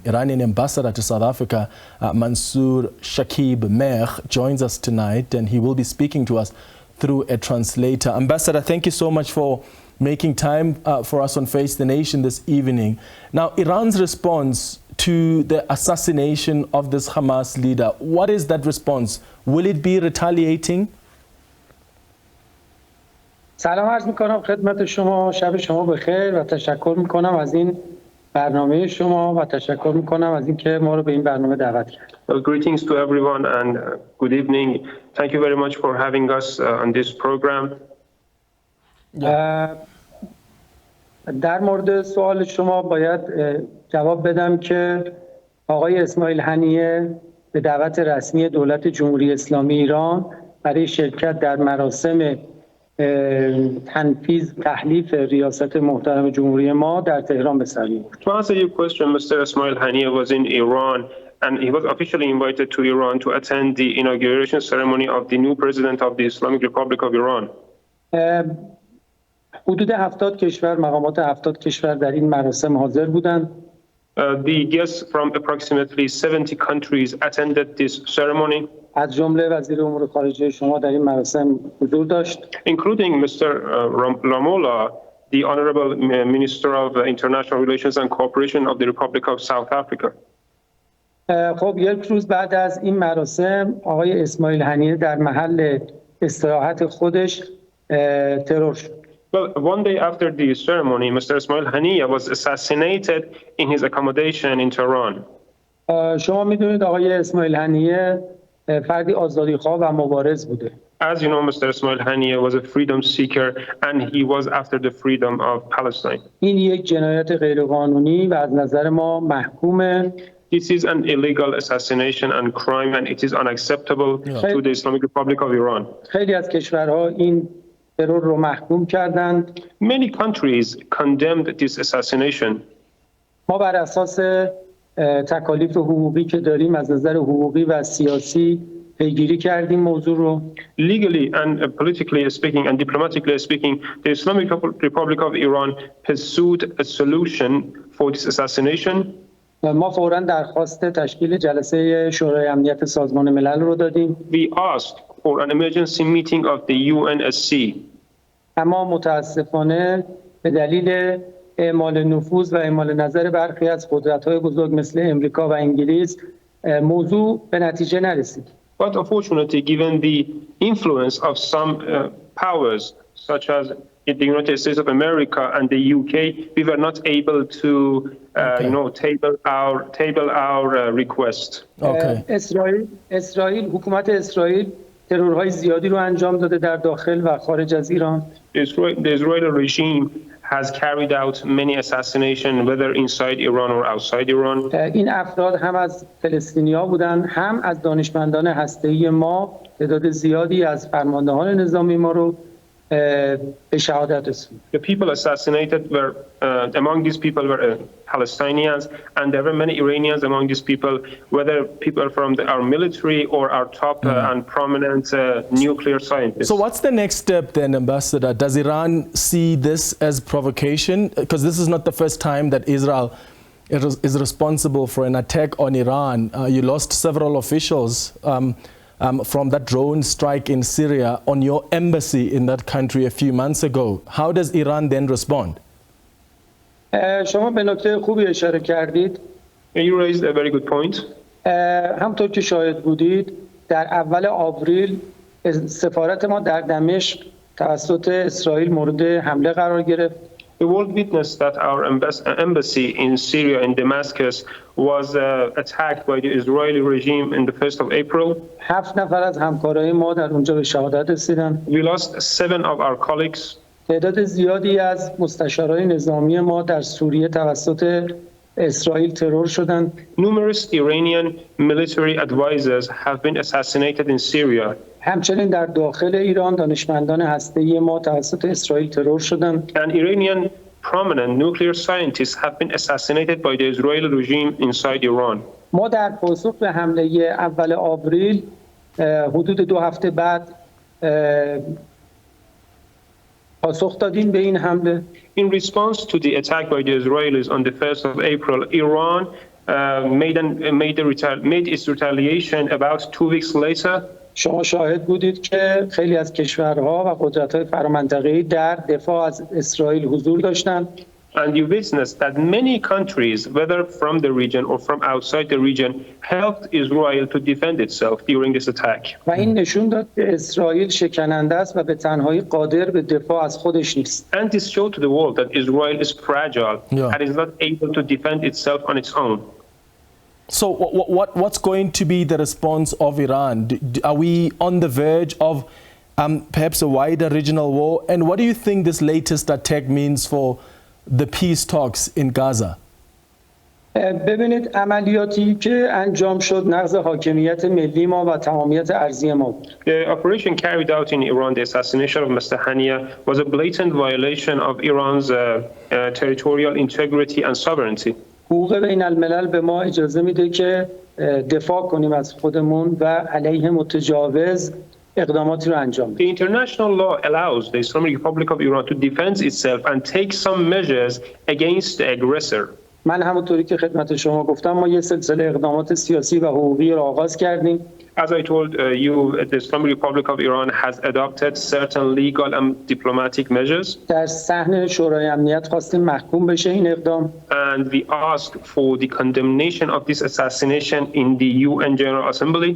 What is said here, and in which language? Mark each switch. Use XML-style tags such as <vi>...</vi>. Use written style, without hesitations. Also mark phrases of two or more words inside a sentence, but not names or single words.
<en>Iranian ambassador to South Africa, Mansour Shakib Mer, joins us tonight, and he will be speaking to us through a translator. Ambassador, thank you so much for making time for us on Face the Nation this evening. Now, Iran's response to the assassination of this Hamas leader, what is that response? Will it be retaliating?</en> <fa>سلام عرض میکنم خدمت شما، شب شما بخیر و تشکر میکنم از این برنامه شما و تشکر میکنم از اینکه ما رو به این برنامه دعوت کرد.</fa> <en>Greetings to everyone and good evening. Thank you very much for having us on this program.</en> <fa>در مورد سوال شما باید جواب بدم که آقای اسماعیل هنیه به دعوت رسمی دولت جمهوری اسلامی ایران برای شرکت در مراسم تنفیذ تحلیف ریاست محترم جمهوری ما در تهران به سر برد.</fa> <en>To answer your question, Mr. Ismail Haniyeh was in Iran and he was officially invited to Iran to attend the inauguration ceremony of the new president of the Islamic Republic of Iran.</en> <fa>حدود 70 کشور، مقامات 70 کشور در این مراسم حاضر بودند.</fa> <en>The guests from approximately 70 countries attended this ceremony,</en> <fa>از جمله وزیر امور خارجه شما در این مراسم حضور داشت.</fa> <en>including Mr. Ramola, the Honorable Minister of International Relations and Cooperation of the Republic of South Africa.</en> <fa>خب یک روز بعد از این مراسم آقای اسماعیل هنیه در محل استراحت خودش ترور شد.</fa> <en>Well, one day after the ceremony, Mr. Ismail Haniyeh was assassinated in his accommodation in Tehran.</en> <fa>شما میدونید آقای اسماعیل هنیه فردی آزادیخواه و مبارز بوده.</fa> <en>As you know, Mr. Ismail Haniyeh was a freedom seeker and he was after the freedom of Palestine.</en> <fa>این یک جنایت غیرقانونی و از نظر ما محکومه.</fa> <en>This is an illegal assassination and crime and it is unacceptable to the Islamic Republic of Iran.</en> <fa>خیلی از کشورها این ترور رو محکوم کردند.</fa> <en>Many countries condemned this assassination.</en> <fa>ما بر اساس تکالیف حقوقی که داریم از نظر حقوقی و سیاسی پیگیری کردیم موضوع رو.</fa> <en>Legally and politically speaking and diplomatically speaking, the Islamic Republic of Iran pursued a solution for this assassination.</en> <fa>ما فوراً درخواست تشکیل جلسه شورای امنیت سازمان ملل رو دادیم.</fa> <en>We asked for an emergency meeting of the UNSC.</en> <fa>اما متاسفانه به دلیل اعمال نفوذ و اعمال نظر برخی از قدرت‌های بزرگ مثل امریکا و انگلیس موضوع به نتیجه نرسید.</fa> <en>But unfortunately, given the influence of some powers such as the United States of America and the UK, we were not able to, table our request.</en> <fa>اسرائیل حکومت اسرائیل ترورهای زیادی رو انجام داده در داخل و خارج از ایران.</fa> <en>The Israeli regime has carried out many assassinations, whether inside Iran or outside Iran.</en> <fa>این افراد هم از فلسطینی‌ها بودند، هم از دانشمندان هسته‌ای ما. تعداد زیادی از فرماندهان نظامی ما رو به شهادت رسوند.</fa> <en>The people assassinated were among these people were Palestinians, and there were many Iranians among these people, whether people from our military or our top and prominent nuclear scientists. So what's the next step then, Ambassador? Does Iran see this as provocation? Because this is not the first time that Israel is responsible for an attack on Iran. You lost several officials from that drone strike in Syria on your embassy in that country a few months ago. How does Iran then respond?</en> <fa>شما به نکته خوبی اشاره کردید.</fa> <en>You raised a very good point.</en> <fa>همطور که شاهد بودید در اول آوریل سفارت ما در دمشق توسط اسرائیل مورد حمله قرار گرفت.</fa> <en>The world witnessed that our embassy in Syria in Damascus was attacked by the Israeli regime in the 1st of April.</en> <fa>7 نفر از همکارای ما در اونجا به شهادت رسیدند.</fa> <en>We lost 7 of our colleagues.</en> <fa>تعداد زیادی از مستشارای نظامی ما در سوریه توسط اسرائیل ترور شدند.</fa> <en>Numerous Iranian military advisors have been assassinated in Syria.</en> <fa>همچنین در داخل ایران دانشمندان هسته‌ای ما توسط اسرائیل ترور شدند.</fa> <en>And Iranian prominent nuclear scientists have been assassinated by the Israeli regime inside Iran.</en> <fa>ما در پاسخ به حمله اول آوریل حدود 2 هفته بعد پاسخ دادیم به این حمله.</fa> <en>In response to the attack by the Israelis on the 1st of April, Iran made its retaliation about 2 weeks later.</en> <fa>شما شاهد بودید که خیلی از کشورها و قدرت‌های فرامنطقه‌ای در دفاع از اسرائیل حضور داشتند.</fa> <en>And you witnessed that many countries, whether from the region or from outside the region, helped Israel to defend itself during this attack.</en> <fa>و این نشون داد که اسرائیل شکننده است و به تنهایی قادر به دفاع از خودش نیست.</fa> <en>And this showed to the world that Israel is fragile and is not able to defend itself on its own. So what's going to be the response of Iran? Are we on the verge of perhaps a wider regional war? And what do you think this latest attack means for the peace talks in Gaza?</en> <fa>ببینید عملیاتی که انجام شد نقض حاکمیت ملی ما و تمامیت ارضی ما بود.</fa> <en>The operation carried out in Iran, the assassination of Mr. Haniyeh, was a blatant violation of Iran's territorial integrity and sovereignty.</en> <fa>حقوق بین الملل به ما اجازه میده که دفاع کنیم از خودمون و علیه متجاوز اقداماتی رو انجام بده.</fa> <en>The international law allows the Islamic Republic of Iran to defend itself and take some measures against the aggressor.</en> <fa>من همونطوری که خدمت شما گفتم ما یه سلسله اقدامات سیاسی و حقوقی رو آغاز کردیم.</fa> <en>As I told you, the Islamic Republic of Iran has adopted certain legal and diplomatic measures.</en> <fa>در صحن شورای امنیت خواستیم محکوم بشه این اقدام.</fa> <en>And we asked for the condemnation of this assassination in the UN General Assembly.</en>